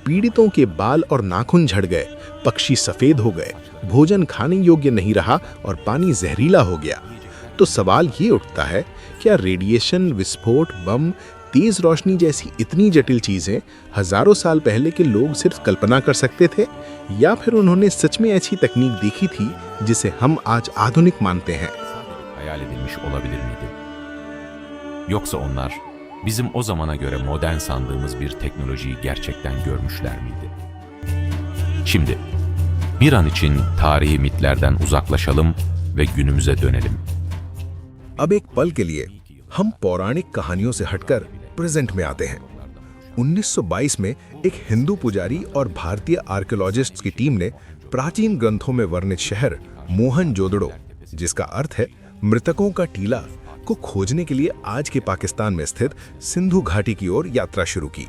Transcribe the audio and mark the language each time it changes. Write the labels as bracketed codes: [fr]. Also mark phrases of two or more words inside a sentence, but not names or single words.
[hi] पीड़ितों के बाल और नाखून झड़ गए, पक्षी सफेद हो गए, भोजन खाने योग्य नहीं रहा और पानी जहरीला हो गया। तो सवाल ये उठता है, क्या रेडिएशन, विस्फोट, बम, तेज रोशनी जैसी इतनी जटिल चीजें हजारों साल पहले के लोग सिर्फ कल्पना कर सकते थे, या फिर उन्होंने सच में ऐसी तकनीक देखी थी जिसे हम आज आधुनिक मानते हैं? [tr] Hayal edilmiş olabilir miydi? Yoksa onlar bizim o zamana göre modern sandığımız bir teknolojiyi gerçekten görmüşler miydi? Şimdi bir an için tarihi mitlerden uzaklaşalım ve günümüze dönelim. [hi] अब एक पल के लिए हम पौराणिक कहानियों से हटकर प्रेजेंट में आते हैं। 1922 में एक हिंदू पुजारी और भारतीय आर्कियोलॉजिस्ट्स की टीम ने प्राचीन ग्रंथों में वर्णित शहर मोहनजोदड़ो, जिसका अर्थ है मृतकों का टीला, को खोजने के लिए आज के पाकिस्तान में स्थित सिंधु घाटी की ओर यात्रा शुरू की।